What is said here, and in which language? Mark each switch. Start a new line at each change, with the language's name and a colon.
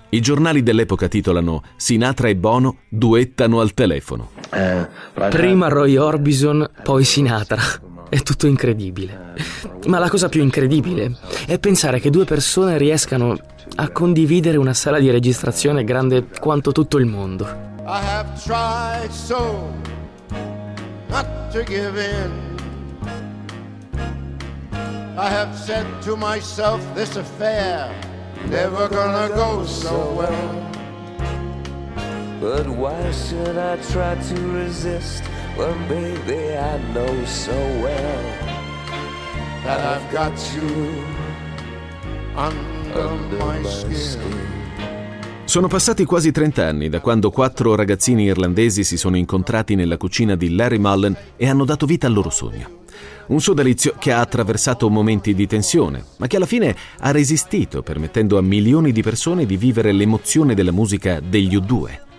Italian: I giornali dell'epoca titolano Sinatra e Bono duettano al telefono. Prima Roy Orbison, poi Sinatra. È tutto incredibile. Ma la cosa più incredibile è pensare che due persone riescano a condividere una sala di registrazione grande quanto tutto il mondo.
English: I have tried so not to give in. I have said to myself this affair never gonna go so well. But why should I try to resist when baby I know so well that I've got you under my skin.
Italian: Sono passati quasi 30 anni da quando 4 ragazzini irlandesi si sono incontrati nella cucina di Larry Mullen e hanno dato vita al loro sogno. Un sodalizio che ha attraversato momenti di tensione, ma che alla fine ha resistito, permettendo a milioni di persone di vivere l'emozione della musica degli U2.